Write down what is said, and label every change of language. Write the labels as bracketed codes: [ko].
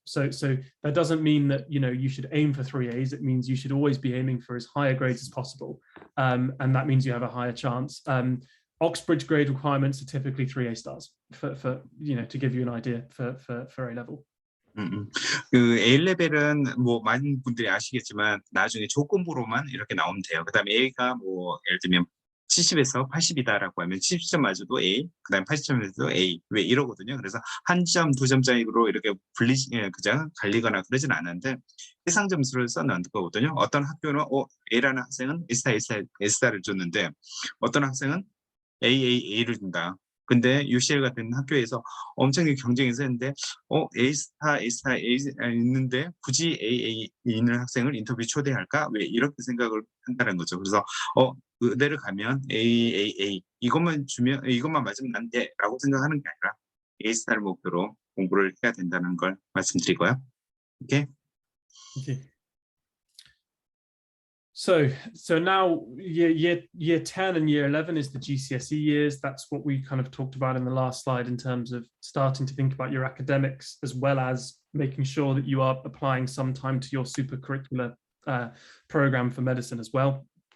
[en] So that doesn't mean that you should aim for 3 A's. It means you should always be aiming for as higher grades as possible, and that means you have a higher chance. Oxbridge grade requirements are typically 3 A stars for to give you an idea for A level. [ko] A-레벨은 뭐 많은 분들이 아시겠지만 나중에 조건부로만 이렇게 나오면 돼요. 그다음에 A가 뭐 예를 들면 70에서 80이다라고 하면 70점 맞아도 A, 그다음 80점에도 A, 이러거든요. 그래서 한 점, 2점 차이로 이렇게 그냥 갈리거나 그러진 않는데 해상 점수를 써놓은 거거든요. 어떤 학교는 A라는 학생은 A스타를 줬는데 어떤 학생은 AAA를 준다. 근데 UCL 같은 학교에서 엄청나게 경쟁이 세는데 A스타 있는데 굳이 AA 있는 학생을 인터뷰 초대할까? 왜 이렇게 생각을 한다는 거죠. 그래서 의대를 가면 AAA 이것만 맞으면 안 돼라고 생각하는 게 아니라 A스타를 목표로 공부를 해야 된다는 걸 말씀드리고요. 오케이. [en] Okay. So now year 10 and year 11 is the GCSE years. That's what we kind of talked about in the last slide in terms of starting to think about your academics, as well as making sure that you are applying some time to your supercurricular program for medicine as well.